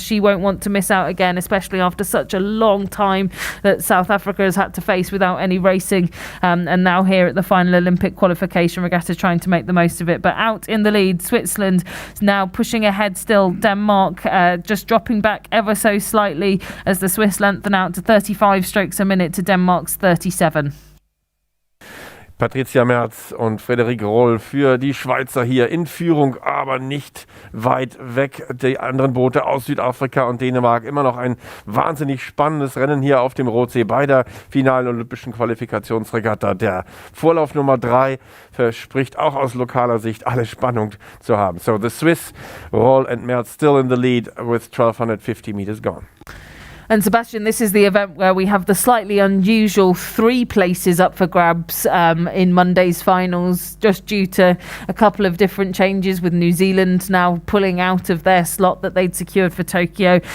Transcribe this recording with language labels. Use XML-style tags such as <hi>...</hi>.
<en>She won't want to miss out again, especially after such a long time that South Africa has had to face without any racing, and now here at the final Olympic qualification regatta trying to make the most of it. But out in the lead, Switzerland is now pushing ahead still. Denmark just dropping back ever so slightly as the Swiss lengthen out to 35 strokes a minute to Denmark's 37.</en> <de>Patricia Mertz und Frederique Roll für die Schweizer hier in Führung, aber nicht weit weg. Die anderen Boote aus Südafrika und Dänemark. Immer noch ein wahnsinnig spannendes Rennen hier auf dem Rotsee bei der finalen olympischen Qualifikationsregatta. Der Vorlauf Nummer 3 verspricht auch aus lokaler Sicht alle Spannung zu haben.</de> <en>So the Swiss, Roll and Mertz still in the lead with 1,250 meters gone. And Sebastian, this is the event where we have the slightly unusual 3 places up for grabs in Monday's finals, just due to a couple of different changes, with New Zealand now pulling out of their slot that they'd secured for Tokyo.</en>